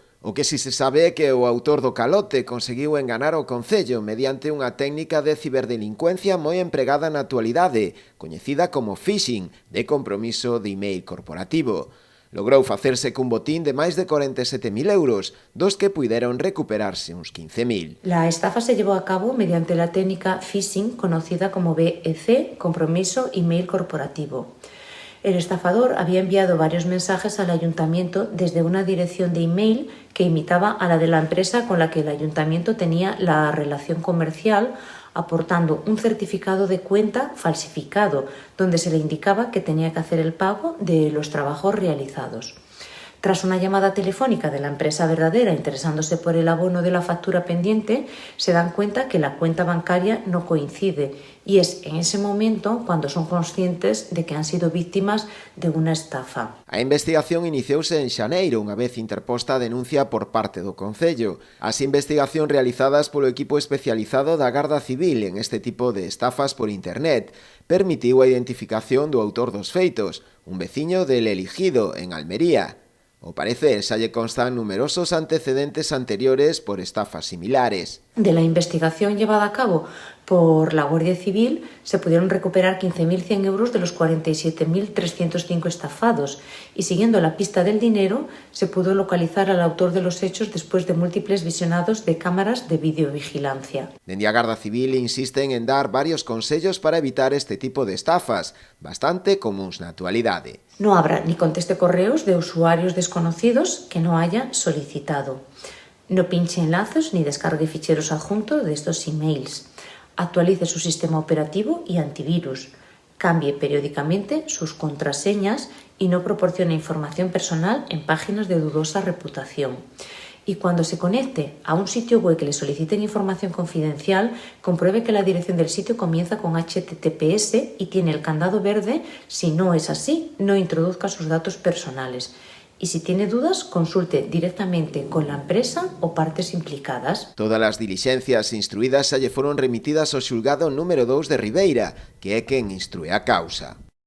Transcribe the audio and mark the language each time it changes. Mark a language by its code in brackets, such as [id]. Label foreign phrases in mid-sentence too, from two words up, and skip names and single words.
[gl] O que si se sabe é que o autor do calote conseguiu enganar o concello mediante unha técnica de ciberdelincuencia moi empregada na actualidade, coñecida como phishing, de compromiso de email corporativo. Logrou facerse cun botín de máis de 47.000 euros, dos que puideron recuperarse uns 15.000. [es] La estafa se llevó a cabo mediante la técnica phishing conocida como BEC, compromiso email corporativo. El estafador había enviado varios mensajes al ayuntamiento desde una dirección de email que imitaba a la de la empresa con la que el ayuntamiento tenía la relación comercial, aportando un certificado de cuenta falsificado, donde se le indicaba que tenía que hacer el pago de los trabajos realizados. Tras una llamada telefónica de la empresa verdadera interesándose por el abono de la factura pendiente, se dan cuenta que la cuenta bancaria no coincide y es en ese momento cuando son conscientes de que han sido víctimas de una estafa. [gl] A investigación iniciouse en xaneiro, unha vez interposta a denuncia por parte do Concello. As investigacións realizadas polo equipo especializado da Garda Civil en este tipo de estafas por internet permitiu a identificación do autor dos feitos, un veciño del Eligido, en Almería. Ao parecer, xa lle constan numerosos antecedentes anteriores por estafas similares. [es] De la investigación llevada a cabo por la Guardia Civil se pudieron recuperar 15.100 euros de los 47.305 estafados y siguiendo la pista del dinero se pudo localizar al autor de los hechos después de múltiples visionados de cámaras de videovigilancia. [gl] Dende a Garda Civil insisten en dar varios consellos para evitar este tipo de estafas, bastante comuns na actualidade. [es] No abra ni conteste correos de usuarios desconocidos que no haya solicitado. No pinche enlaces ni descargue ficheros adjuntos de estos emails. Actualice su sistema operativo y antivirus. Cambie periódicamente sus contraseñas y no proporcione información personal en páginas de dudosa reputación. Y cuando se conecte a un sitio web que le soliciten información confidencial, compruebe que la dirección del sitio comienza con HTTPS y tiene el candado verde. Si no es así, no introduzca sus datos personales. Y si tiene dudas, consulte directamente con la empresa o partes implicadas. [gl] Todas as dilixencias instruídas xa lle foron remitidas ao xulgado número 2 de Ribeira, que é quen instrúe a causa.